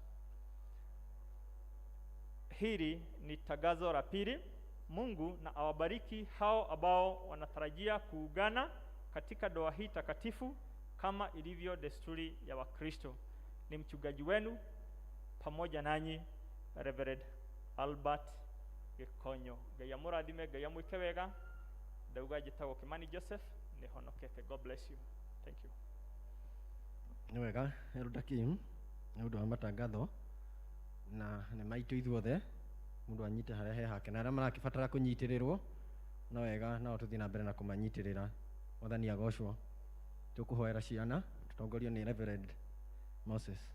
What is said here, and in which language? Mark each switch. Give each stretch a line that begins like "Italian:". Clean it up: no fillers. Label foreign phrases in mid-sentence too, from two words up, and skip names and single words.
Swahili: Hili ni tangazo la pili. Mungu na awabariki hao ambao wanatarajia kuungana katika doa hii takatifu kama ilivyo desturi ya Wakristo. Ni mchungaji wenu pamoja nanyi, Reverend Albert Gikonyo.
Kikuyu: Ngai amurathime, Ngai amwike wega. Ndauga njĩtagwo Kimani Joseph, ni honokete.
English: God bless you. Thank you.
Kikuyu: Nĩ wega Eldakim, nĩ ũndũ wa matangatho na nĩ maitũ ithuothe, mũndũ anyite harĩa he hake, na arĩa marakĩbatara kũnyitĩrĩrwo no wega nao tũthiĩ na mbere na kũmanyitĩrĩra. Mwathani agocwo. Tũkũhoera ciana tũtongorio nĩ Reverend Moses.